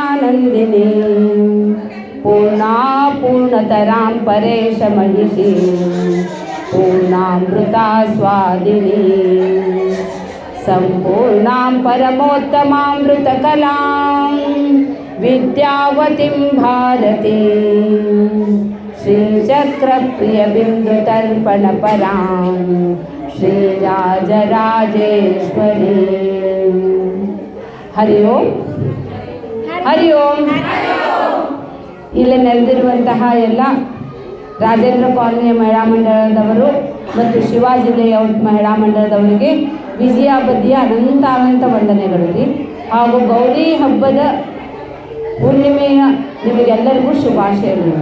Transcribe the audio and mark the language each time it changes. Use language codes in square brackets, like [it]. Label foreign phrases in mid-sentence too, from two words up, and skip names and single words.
[sa] नंदिनी पूर्णा पूर्णतरां परेश महिषी पूर्णामृता स्वादिनी संपूर्णां परमोत्तमामृतकलां विद्यावतीं भारती श्रीचक्रप्रियबिन्दुतर्पणपरां श्रीराजराजेश्वरी। ಹರಿ ಓಂ ಹರಿ ಓಂ. [kn] ಇಲ್ಲಿ ನೆರೆದಿರುವಂತಹ ಎಲ್ಲ ರಾಜೇಂದ್ರ ಕಾಲೋನಿಯ ಮಹಿಳಾ ಮಂಡಳದವರು ಮತ್ತು ಶಿವಾ ಜಿಲ್ಲೆಯ ಮಹಿಳಾ ಮಂಡಳದವರಿಗೆ ವಿಜಯಾಬದ್ಧಿಯ ಅನಂತ ವಂದನೆಗಳು ರೀ. ಹಾಗೂ ಗೌರಿ ಹಬ್ಬದ ಹುಣ್ಣಿಮೆಯ ನಿಮಗೆಲ್ಲರಿಗೂ ಶುಭಾಶಯಗಳು.